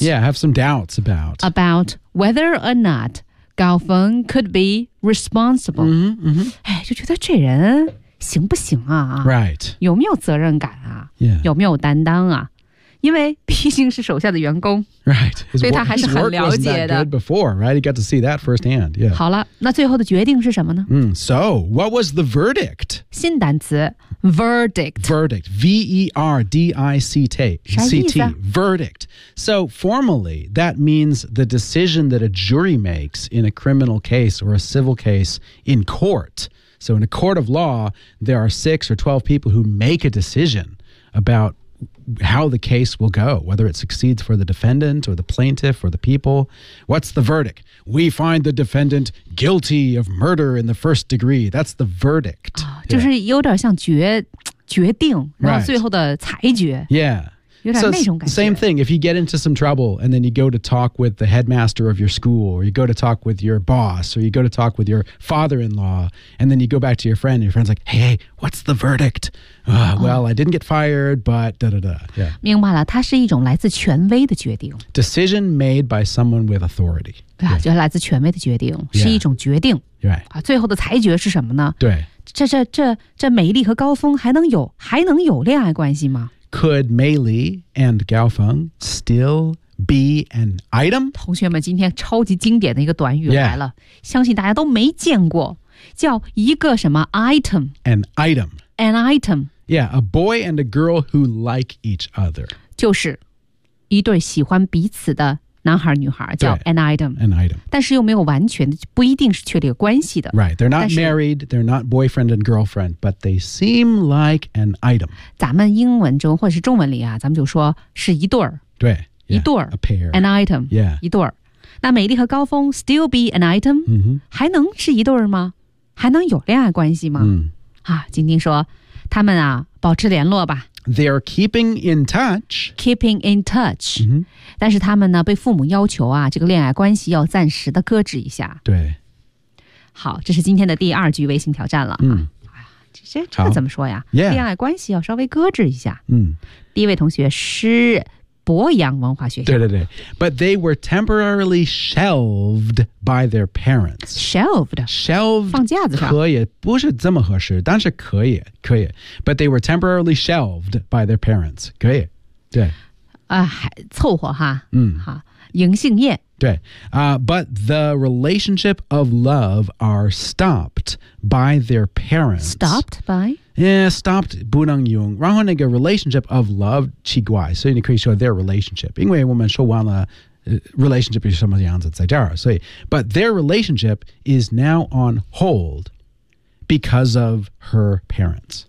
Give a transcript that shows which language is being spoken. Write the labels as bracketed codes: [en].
[en] yeah have some doubts about whether or not 高峰 could be responsible [zh] 就觉得这人行不行啊 [en] right [zh] 有没有责任感啊、 [en] yeah. [zh] 有没有担当啊因为毕竟是手下的员工 [en] right, his, [zh] 对他还是很了解的 [en] good before, right? He got to see that firsthand,、yeah. [zh] 好了那最后的决定是什么呢、 [en] So, what was the verdict? [zh] 新单词 verdict [en] Verdict, V-E-R-D-I-C-T [zh] 啥意思、啊、 [en] Verdict So, formally, that means the decision that a jury makes in a criminal case or a civil case in court So, in a court of law, there are 6 or 12 people who make a decision about how the case will go, whether it succeeds for the defendant or the plaintiff or the people. What's the verdict? We find the defendant guilty of murder in the first degree. That's the verdict. [zh] 就是有点像决定，然后最后的裁决。 [en] Yeah. So, same thing, if you get into some trouble and then you go to talk with the headmaster of your school, or you go to talk with your boss, or you go to talk with your father-in-law, and then you go back to your friend, and your friend's like, hey, what's the verdict? Well, I didn't get fired, but da-da-da. Yeah. [zh] 明白了，它是一种来自权威的决定。 [en] Decision made by someone with authority. [zh] 对啊，就是来自权威的决定，是一种决定。 [en] Right. [zh] 最后的裁决是什么呢？对。这美丽和高峰还能有恋爱关系吗？ [en] Could Mei Li and Gao Feng still be an item? [zh] 同学们，今天超级经典的一个短语来了， [en] yeah. [zh] 相信大家都没见过，叫一个什么 item? [en] An item. An item. Yeah, a boy and a girl who like each other. [zh] 就是一对喜欢彼此的男孩女孩叫 an item. [en] An item. [zh] 但是又没有完全，不一定是确立关系的。 [en] Right, they're not married, they're not boyfriend and girlfriend, but they seem like an item. [zh] 咱们英文中或者是中文里啊，咱们就说是一对儿。对，一对儿。 [en] A pair. An item. Yeah. [zh] 一对儿。那美丽和高峰 [en] still be an item?、 Mm-hmm. [zh] 还能是一对儿吗？还能有恋爱关系吗？ Mm. 啊，晶晶说，他们啊，保持联络吧。 [en] They're keeping in touch. Keeping in touch.、 Mm-hmm. [zh] 但是他们呢被父母要求啊这个恋爱关系要暂时的搁置一下。对。好，这是今天的第二句微信挑战了、啊。嗯。这个怎么说呀、 [en] yeah. [zh] 恋爱关系要稍微搁置一下。嗯。第一位同学是博洋文化学校。对对对。 [en] But they were temporarily shelved by their parents. Shelved? Shelved. [zh] 放架子上。可以不是这么合适但是可以可以。 But they were temporarily shelved by their parents. 可以。对。凑合哈，嗯，好，迎杏宴。 [en] 对，but the relationship of love are stopped by their parents. Stopped by? Yeah, stopped [zh] 不能用。然后那个 [en] relationship of love [zh] 奇怪，所以你可以说 [en] their relationship， [zh] 因为我们说完了、 [en] relationship [zh] 是什么样子在这儿，所以 [en] but their relationship is now on hold because of her parents.